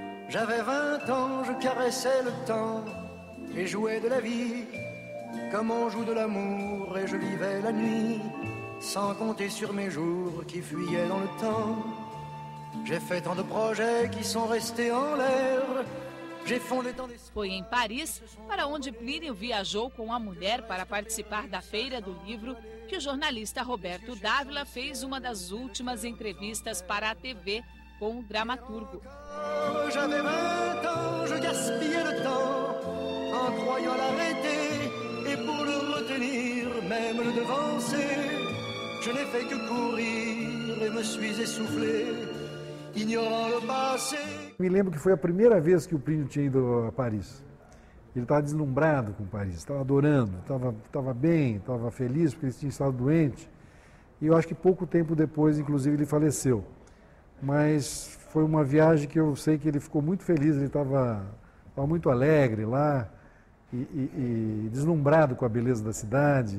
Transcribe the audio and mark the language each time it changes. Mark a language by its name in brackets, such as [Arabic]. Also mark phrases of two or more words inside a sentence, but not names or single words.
[French] J'avais 20 ans, je caressais le temps et jouais de la vie comme on joue de l'amour, et je vivais la nuit sans compter sur mes jours qui fuyaient dans le temps. J'ai fait tant de projets qui sont restés en l'air. [Portuguese] Foi em Paris, para onde Plínio viajou com a mulher para participar da Feira do Livro, que o jornalista Roberto Dávila fez uma das últimas entrevistas para a TV com o dramaturgo. [French] J'avais 20 ans, je gaspillais le temps en croyant l'arrêter, et pour le retenir, même le devancer, je n'ai fait que courir et me suis essoufflé, ignorant le passé. [Portuguese] Me lembro que foi a primeira vez que o Plínio tinha ido a Paris. Ele estava deslumbrado com Paris, estava adorando, estava bem, estava feliz porque ele tinha estado doente. E eu acho que pouco tempo depois, inclusive, ele faleceu. Mas foi uma viagem que eu sei que ele ficou muito feliz, ele estava muito alegre lá e deslumbrado com a beleza da cidade.